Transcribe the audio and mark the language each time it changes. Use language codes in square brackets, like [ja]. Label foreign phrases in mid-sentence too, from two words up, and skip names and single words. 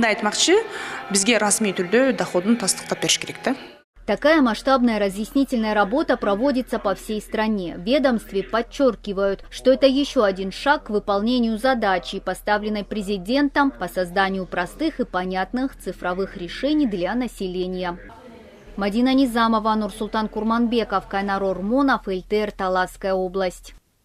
[ru] Такая масштабная разъяснительная работа проводится по всей стране. В ведомстве подчеркивают, что это еще один шаг к выполнению задачи, поставленной президентом по созданию простых и понятных цифровых решений для населения. Мадина Низамова, Нурсултан Курманбеков, Кайнар Ормонов, ЛТР, Таласская область.